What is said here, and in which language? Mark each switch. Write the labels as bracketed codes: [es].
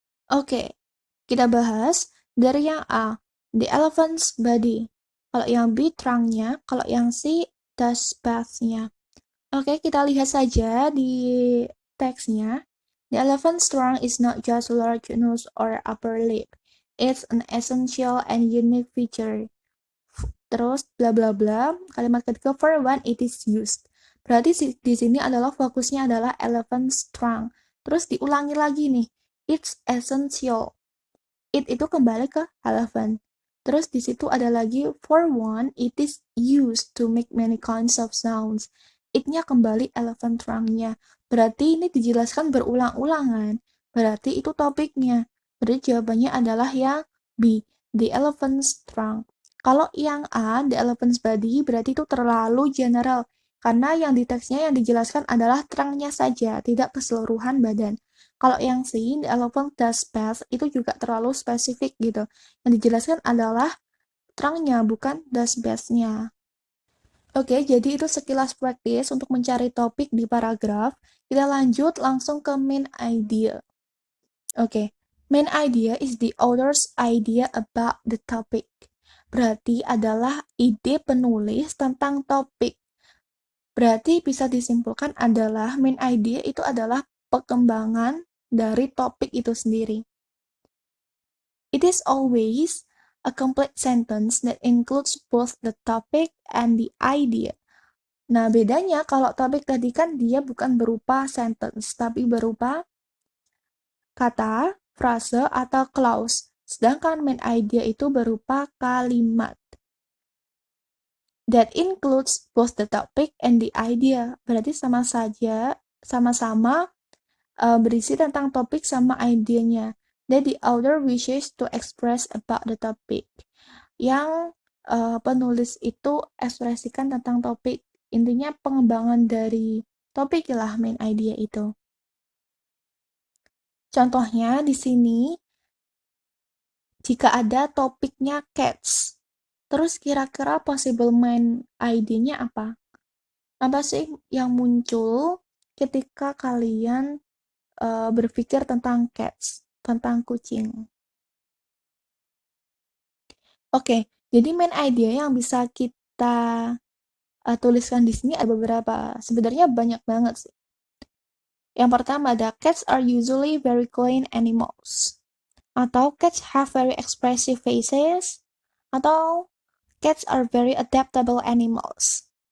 [id] Oke, kita bahas dari yang A, [en] the elephant's body. [id] Kalau yang B, trunk-nya. Kalau yang C, dust bath-nya. Oke, kita lihat saja di teksnya. [en] The elephant's trunk is not just a large nose or upper lip. It's an essential and unique feature. [id] Terus bla bla bla. Kalimat ketiga, [en] for when it is used. [id] Berarti di sini adalah fokusnya adalah elephant's trunk. Terus diulangi lagi nih. [en] It's essential. [id] It itu kembali ke elephant. Terus di situ ada lagi [en] for one, it is used to make many kinds of sounds. [id] It-nya kembali elephant trunk-nya. Berarti ini dijelaskan berulang-ulangan. Berarti itu topiknya. Berarti jawabannya adalah yang B, [en] the elephant's trunk. [id] Kalau yang A, [en] the elephant's body, [id] berarti itu terlalu general. Karena yang di teksnya yang dijelaskan adalah trunk-nya saja, tidak keseluruhan badan. Kalau yang C, [en] the elephant does bath, [id] itu juga terlalu spesifik gitu. Yang dijelaskan adalah trunk-nya, bukan does bath-nya. Oke, jadi itu sekilas praktis untuk mencari topik di paragraf. Kita lanjut langsung ke main idea. [en] Oke, main idea is the author's idea about the topic. [id] Berarti adalah ide penulis tentang topik. Berarti bisa disimpulkan adalah main idea itu adalah perkembangan dari topik itu sendiri. [en] It is always a complete sentence that includes both the topic and the idea. [id] Nah, bedanya kalau topik tadi kan dia bukan berupa sentence, tapi berupa kata, frase, atau clause. Sedangkan main idea itu berupa kalimat. [en] that includes both the topic and the idea. [id] Berarti sama-sama berisi tentang topik sama idenya. [en] That the author wishes to express about the topic. [id] Yang penulis itu ekspresikan tentang topik. Intinya pengembangan dari topik lah main idea itu. Contohnya di sini, jika ada topiknya cats, terus kira-kira possible main idea-nya apa? Apa sih yang muncul ketika kalian berpikir tentang cats, tentang kucing? Oke, jadi main idea yang bisa kita tuliskan di sini ada beberapa. Sebenarnya banyak banget sih. Yang pertama ada [en] cats are usually very clean animals. Atau cats have very expressive faces. Atau cats are very adaptable animals.